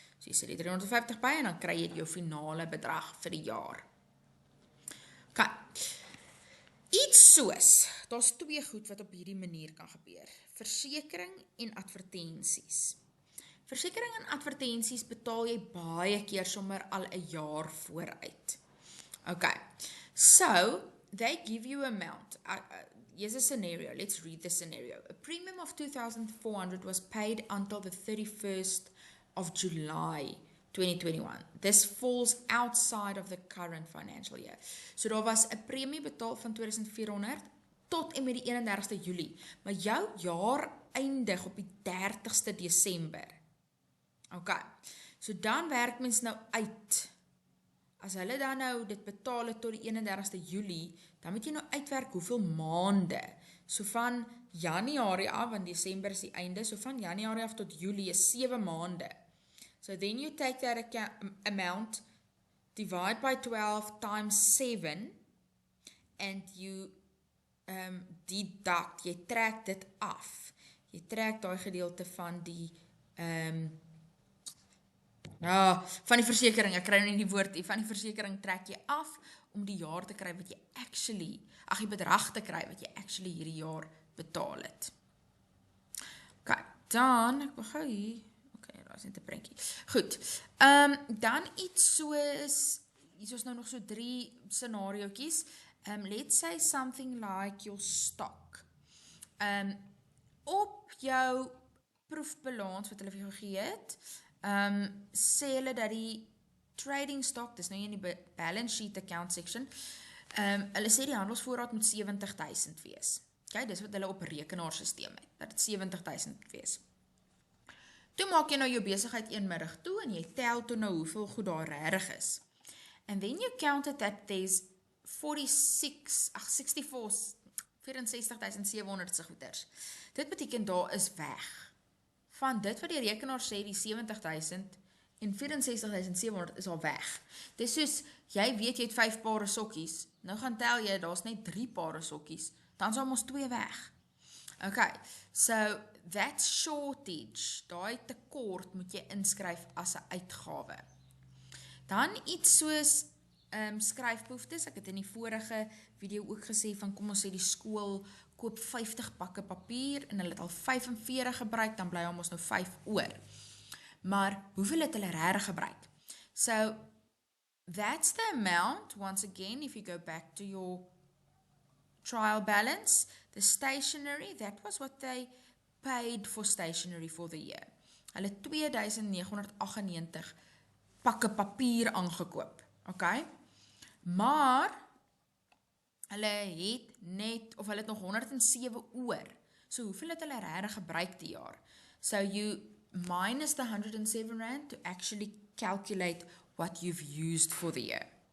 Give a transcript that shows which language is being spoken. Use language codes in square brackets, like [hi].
[af] So jy sit die 350 by, en dan kry jy jou finale bedrag vir die jaar. Okay. Iets soos, daar's 2 goed wat op hierdie manier kan gebeur. Versekering en advertensies. Versekering en advertensies betaal jy baie keer sommer al 'n jaar vooruit. [en] Okay, so they give you an amount. Here's a scenario. Let's read the scenario. A premium of 2,400 was paid until the 31st of July 2021. This falls outside of the current financial year. [af] So daar was 'n premie betaal van 2,400 tot en met die 31ste Julie. Maar jou jaar eindig op die 30ste Desember. Okay, so dan werk mens nou uit. As hulle dan nou dit betaal het tot die 31ste Julie, dan moet jy nou uitwerk hoeveel maande. So van Januarie af, want Desember is die einde, so van Januarie af tot Julie is 7 maande. [en] So then you take that amount, divide by 12 times 7, and you deduct, [af] jy trek dit af. Jy trek daai gedeelte van die van die versekering, ek kry nou nie die woord nie, van die versekering trek jy af om die jaar te kry wat jy actually, die bedrag te kry wat jy actually hierdie jaar betaal het. Okay, dan, ek wil gou hier, okay, daar is net 'n prentjie. Goed, dan iets soos, hier is nou nog so 3 scenario's. [en] Let's say something like your stock. [af] Op jou proefbalans wat hulle vir jou gegee het, sê hulle dat die trading stock, dis nou in die [en] balance sheet account section, [af] hulle sê die handelsvoorraad moet 70,000 wees. Okay, dis wat hulle op rekenaarsysteem het, dat het 70,000 wees. Toe maak jy nou jou besigheid eenmiddag toe, en jy tel toe nou hoeveel goed daar regtig is. [en] And then you counted that there's 64,700 [af] se goeders. Dit beteken daar is weg. Van dit wat die rekenaar sê, die 70,000, en 64.700 is al weg. Dis soos, jy weet jy het 5 pare sokkies, nou gaan tel jy, daar's net 3 pare sokkies, dan is almost 2 weg. [en] Okay, so that shortage, [af] daai tekort moet jy inskryf as 'n uitgawe. Dan iets soos skryfbehoeftes, ek het in die vorige video ook gesê van kom ons sê die skool koop 50 pakke papier en hulle het al 45 gebruik, dan bly ons nou 5 oor. Maar hoeveel het hulle regtig gebruik? [en] So that's the amount, once again, if you go back to your trial balance, the stationery, that was what they paid for stationery for the year. [af] Hulle 2.998 pakke papier aangekoop, okay? Maar, hulle het net, of hulle het nog 107 oor, so hoeveel het hulle regtig gebruik die jaar? [en] So you minus the 107 rand to actually calculate what you've used for the year.